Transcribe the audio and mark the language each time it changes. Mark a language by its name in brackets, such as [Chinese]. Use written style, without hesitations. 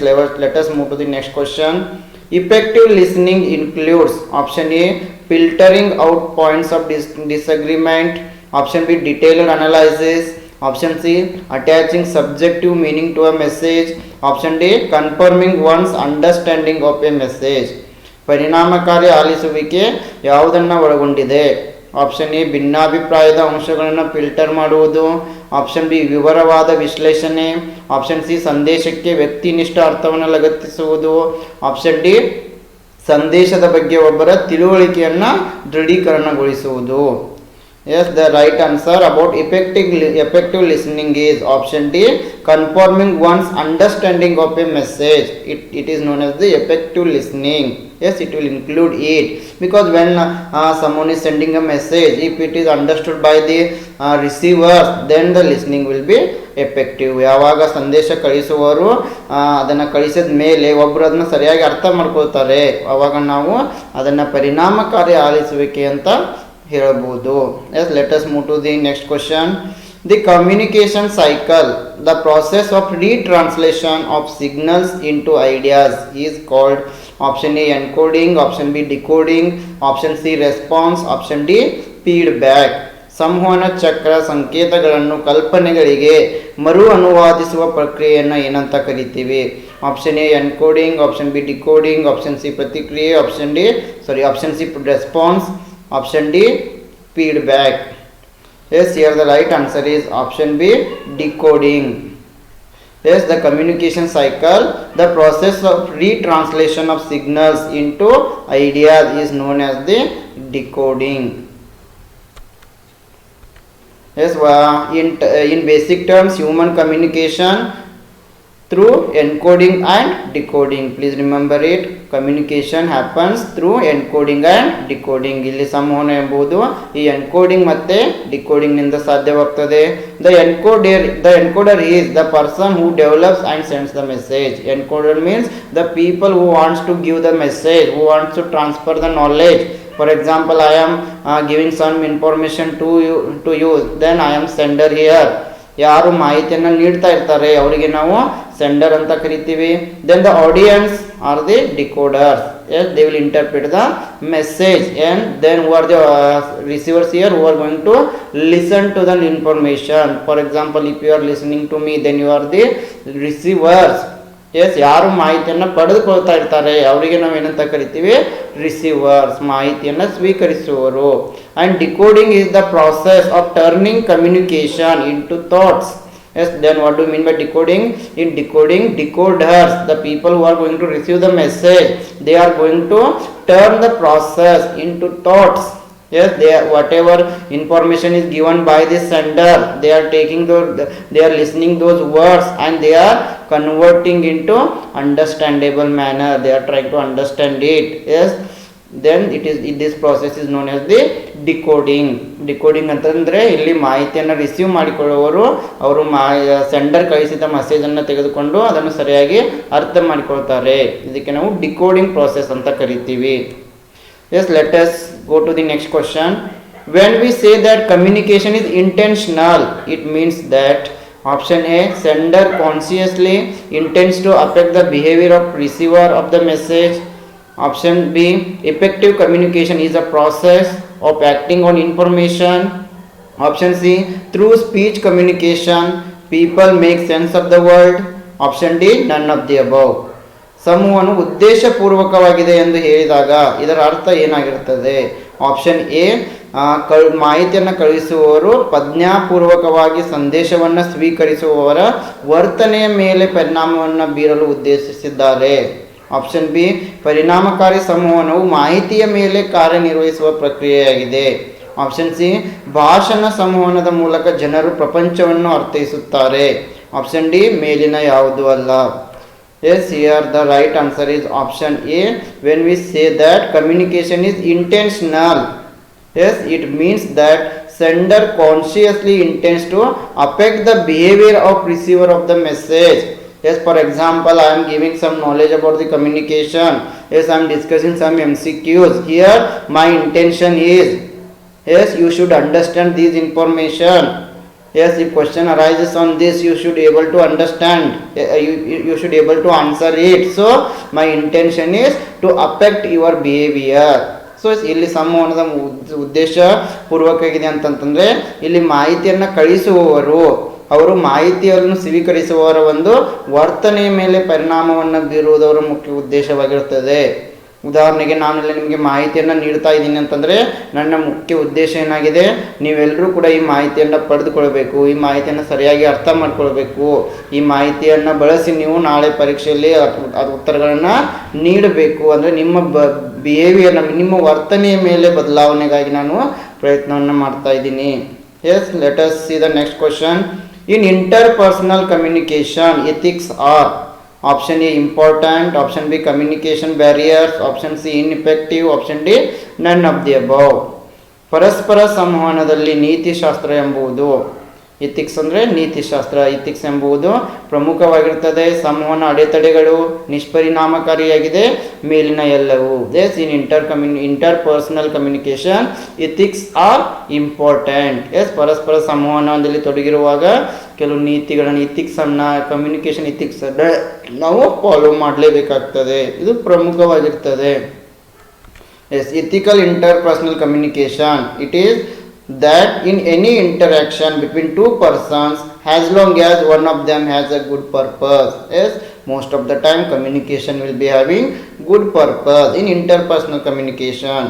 [English] Let us move to the next question. Effective listening includes option A, filtering out points of disagreement, option B, detailed analysis, option C, attaching subjective meaning to a message, option D, confirming one's understanding of a message. [Kannada] ಪರಿಣಾಮಕಾರಿ ಆಲಿಸುವಿಕೆ ಯಾವುದನ್ನು ಒಳಗೊಂಡಿದೆ? Option A ಭಿನ್ನಾಭಿಪ್ರಾಯದ ಅಂಶಗಳನ್ನು filter ಮಾಡುವುದು, option B ವಿವರವಾದ ವಿಶ್ಲೇಷಣೆ, option C ಸಂದೇಶಕ್ಕೆ ವ್ಯಕ್ತಿನಿಷ್ಠ ಅರ್ಥವನ್ನು ಲಗತ್ತಿಸುವುದು, option D ಸಂದೇಶದ ಬಗ್ಗೆ ಒಬ್ಬರ ತಿಳುವಳಿಕೆಯನ್ನು ದೃಢೀಕರಣಗೊಳಿಸುವುದು. [English] Yes, the right answer about effective listening is option D, confirming one's understanding of a message. It is known as the effective listening. Yes, it will include it, because when someone is sending a message, if it is understood by the receiver, then the listening will be effective. [Kannada] ಯಾವಾಗ ಸಂದೇಶ ಕಳಿಸುವವರು ಅದನ್ನು ಕಳಿಸಿದ ಮೇಲೆ ಒಬ್ಬರು ಅದನ್ನು ಸರಿಯಾಗಿ ಅರ್ಥ ಮಾಡ್ಕೊಳ್ತಾರೆ, ಆವಾಗ ನಾವು ಅದನ್ನು ಪರಿಣಾಮಕಾರಿ ಆಲಿಸುವಿಕೆ ಅಂತ ಹೇಳಬಹುದು. [English] Yes, let us move to the next question. The communication cycle, the process of retranslation of signals into ideas, is called option A encoding, option B decoding, option C response, option D feedback. [Kannada] ಸಂವಹನ ಚಕ್ರ ಸಂಕೇತಗಳನ್ನು ಕಲ್ಪನೆಗಳಿಗೆ ಮರು ಅನುವಾದಿಸುವ ಪ್ರಕ್ರಿಯೆಯನ್ನು ಏನಂತ ಕರಿತೀವಿ? Option A encoding, option B decoding, option C ಪ್ರತಿಕ್ರಿಯೆ, option C response, [English] option D feedback. Yes, here the right answer is option B decoding. Yes, the communication cycle, the process of retranslation of signals into ideas, is known as the decoding. Yes, in basic terms, human communication through encoding and decoding. Please remember it. Communication happens through encoding and decoding. [Kannada] ಇಲ್ಲಿ ಸಂವಹನ ಎಂಬುದು ಈ encoding ಮತ್ತೆ decoding ನಿಂದ ಸಾಧ್ಯವಾಗ್ತದೆ. [English] The encoder is the person who develops and sends the message. Encoder means the people who wants to give the message, who wants to transfer the knowledge. For example, I am giving some information to you, then I am sender here. [Kannada] ಯಾರು ಮಾಹಿತಿಯನ್ನು ನೀಡ್ತಾ ಇರ್ತಾರೆ ಅವರಿಗೆ ನಾವು sender ಅಂತ ಕರಿತೀವಿ. [English] Then the audience are the decoders. Yes, they will interpret the message, and then who are the receivers here, who are going to listen to the information. For example, if you are listening to me, then you are the receivers. [Kannada] Yes, ಯಾರು ಮಾಹಿತಿಯನ್ನು ಪಡೆದುಕೊಳ್ತಾ ಇರ್ತಾರೆ ಅವರಿಗೆ ನಾವು ಏನಂತ ಕರಿತೀವಿ? Receivers, ಮಾಹಿತಿಯನ್ನು ಸ್ವೀಕರಿಸುವವರು. [English] And decoding is the process of turning communication into thoughts. Yes, then what do you mean by decoding? In decoding, decoders, the people who are going to receive the message, they are going to turn the process into thoughts. Yes, whatever information is given by the sender, they are listening those words and they are converting into understandable manner. They are trying to understand it. Yes, then this process is known as the [Kannada] decoding ಅಂತಂದರೆ ಇಲ್ಲಿ ಮಾಹಿತಿಯನ್ನು receive ಮಾಡಿಕೊಳ್ಳುವವರು ಅವರು sender ಕಳಿಸಿದ ಮೆಸೇಜನ್ನು ತೆಗೆದುಕೊಂಡು ಅದನ್ನು ಸರಿಯಾಗಿ ಅರ್ಥ ಮಾಡಿಕೊಳ್ತಾರೆ. ಇದಕ್ಕೆ ನಾವು ಡಿಕೋಡಿಂಗ್ process ಅಂತ ಕರಿತೀವಿ. [English] Yes, let us go to the next question. When we say that communication is intentional, it means that option A, sender consciously intends to affect the behavior of receiver of the message. Option B, effective communication is a process of acting on information. Option C, through speech communication people make sense of the world. Option D, none of the above. [Kannada] ಸಮೂಹವನ್ನು ಉದ್ದೇಶಪೂರ್ವಕವಾಗಿದೆ ಎಂದು ಹೇಳಿದಾಗ ಇದರ ಅರ್ಥ ಏನಾಗಿರುತ್ತದೆ? Option A, ಮಾಹಿತಿಯನ್ನು ಕಳುಹಿಸುವವರು ಪ್ರಜ್ಞಾಪೂರ್ವಕವಾಗಿ ಸಂದೇಶವನ್ನು ಸ್ವೀಕರಿಸುವವರ ವರ್ತನೆಯ ಮೇಲೆ ಪರಿಣಾಮವನ್ನು ಬೀರಲು ಉದ್ದೇಶಿಸಿದ್ದಾರೆ. ಆಪ್ಷನ್ ಬಿ, ಪರಿಣಾಮಕಾರಿ ಸಂವಹನವು ಮಾಹಿತಿಯ ಮೇಲೆ ಕಾರ್ಯನಿರ್ವಹಿಸುವ ಪ್ರಕ್ರಿಯೆಯಾಗಿದೆ. ಆಪ್ಷನ್ ಸಿ, ಭಾಷಣ ಸಂವಹನದ ಮೂಲಕ ಜನರು ಪ್ರಪಂಚವನ್ನು ಅರ್ಥೈಸುತ್ತಾರೆ. ಆಪ್ಷನ್ ಡಿ, ಮೇಲಿನ ಯಾವುದೂ ಅಲ್ಲ. [English] Yes, here the right answer is option A. When we say that communication is intentional, yes, it means that sender consciously intends to affect the behavior of receiver of the message. Yes, for example, I am giving some knowledge about the communication. Yes, I am discussing some MCQs. Here my intention is, yes, you should understand this information. Yes, if question arises on this, you should able to understand, you should able to answer it. So my intention is to affect your behavior. [Kannada] So ಇಲ್ಲಿ ಸಂವಹನದ ಉದ್ದೇಶ ಪೂರ್ವಕವಾಗಿದೆ ಅಂತಂತಂದರೆ ಇಲ್ಲಿ ಮಾಹಿತಿಯನ್ನು ಕಳಿಸುವವರು ಅವರು ಮಾಹಿತಿಯನ್ನು ಸ್ವೀಕರಿಸುವವರ ಒಂದು ವರ್ತನೆಯ ಮೇಲೆ ಪರಿಣಾಮವನ್ನು ಬೀರುವುದವರ ಮುಖ್ಯ ಉದ್ದೇಶವಾಗಿರುತ್ತದೆ. ಉದಾಹರಣೆಗೆ ನಾನಿಲ್ಲಿ ನಿಮಗೆ ಮಾಹಿತಿಯನ್ನು ನೀಡ್ತಾ ಇದ್ದೀನಿ ಅಂತಂದರೆ ನನ್ನ ಮುಖ್ಯ ಉದ್ದೇಶ ಏನಾಗಿದೆ, ನೀವೆಲ್ಲರೂ ಕೂಡ ಈ ಮಾಹಿತಿಯನ್ನು ಪಡೆದುಕೊಳ್ಬೇಕು, ಈ ಮಾಹಿತಿಯನ್ನು ಸರಿಯಾಗಿ ಅರ್ಥ ಮಾಡ್ಕೊಳ್ಬೇಕು, ಈ ಮಾಹಿತಿಯನ್ನು ಬಳಸಿ ನೀವು ನಾಳೆ ಪರೀಕ್ಷೆಯಲ್ಲಿ ಉತ್ತರಗಳನ್ನು ನೀಡಬೇಕು. ಅಂದರೆ ನಿಮ್ಮ ಬಿಹೇವಿಯರ್, ನಿಮ್ಮ ವರ್ತನೆಯ ಮೇಲೆ ಬದಲಾವಣೆಗಾಗಿ ನಾನು ಪ್ರಯತ್ನವನ್ನು ಮಾಡ್ತಾ ಇದ್ದೀನಿ. [English] Yes, let us see the next question. In interpersonal communication ethics are option A important, option B communication barriers, option C ineffective, option D none of the above. [Kannada] ಪರಸ್ಪರ ಸಂವಹನದಲ್ಲಿ ನೀತಿಶಾಸ್ತ್ರ ಎಂಬುದು, ಇಥಿಕ್ಸ್ ಅಂದರೆ ನೀತಿಶಾಸ್ತ್ರ, ಇಥಿಕ್ಸ್ ಎಂಬುದು ಪ್ರಮುಖವಾಗಿರುತ್ತದೆ. ಸಂವಹನ ಅಡೆತಡೆಗಳು ನಿಷ್ಪರಿಣಾಮಕಾರಿಯಾಗಿದೆ, ಮೇಲಿನ ಎಲ್ಲವೂ. [English] Yes, in interpersonal communication ethics are important. [Kannada] S, ಪರಸ್ಪರ ಸಂವಹನದಲ್ಲಿ ತೊಡಗಿರುವಾಗ ಕೆಲವು ನೀತಿಗಳನ್ನು, ಇಥಿಕ್ಸನ್ನು, ಕಮ್ಯುನಿಕೇಷನ್ ಇಥಿಕ್ಸನ್ನು ನಾವು ಫಾಲೋ ಮಾಡಲೇಬೇಕಾಗ್ತದೆ, ಇದು ಪ್ರಮುಖವಾಗಿರ್ತದೆ. [English] Yes, ethical interpersonal communication, it is that in any interaction between two persons, as long as one of them has a good purpose. Yes, most of the time communication will be having good purpose in interpersonal communication.